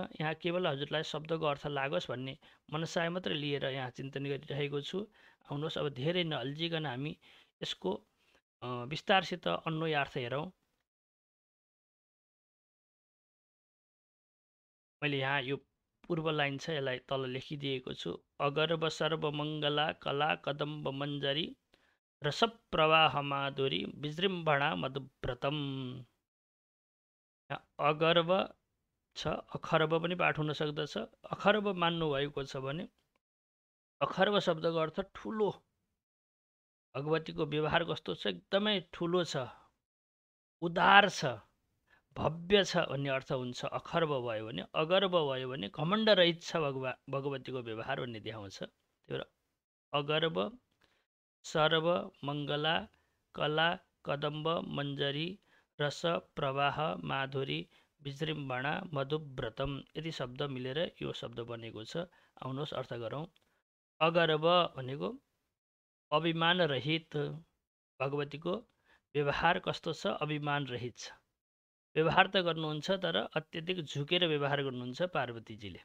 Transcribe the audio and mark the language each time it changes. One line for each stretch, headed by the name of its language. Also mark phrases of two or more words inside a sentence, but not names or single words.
Nepali: यहाँ केवल हजुरलाई शब्दको अर्थ लागोस् भन्ने मनसाय मात्र लिएर यहाँ चिन्तन गरिरहेको छु। आउनुहोस् अब धेरै नअल्झिकन हामी यसको विस्तारसित अन्वय अर्थ हेरौँ। मैले यहाँ यो पूर्व लाइन छ, यसलाई तल लेखिदिएको छु।
Sanskrit: अगर्भ सर्वमङ्गला कला कदम्ब मञ्जरी रसप्रवाह माधुरी विजृम्भणा मधुव्रतम।
Nepali: अगर्भ छ, अखर्ब पनि पाठ हुन सक्दछ। अखर्ब मान्नुभएको छ भने अखर्ब शब्दको अर्थ ठुलो। भगवतीको व्यवहार कस्तो छ? एकदमै ठुलो छ, उदार छ, भव्य छ भन्ने अर्थ हुन्छ अखर्ब भयो भने। अगर्भ भयो भने घमण्ड रहित छ भगवतीको व्यवहार भन्ने देखाउँछ। त्यही भएर
Sanskrit: अगर्भ सर्व मङ्गला कला कदम्ब मञ्जरी रस प्रवाह माधुरी विजृम्भणा मधुव्रतम
Nepali: यति शब्द मिलेर यो शब्द बनेको छ। आउनुहोस् अर्थ गरौँ। अगर्भ भनेको अभिमान रहित। भगवतीको व्यवहार कस्तो छ? अभिमान रहित छ। व्यवहार त गर्नुहुन्छ तर अत्यधिक झुकेर व्यवहार गर्नुहुन्छ पार्वतीजीले।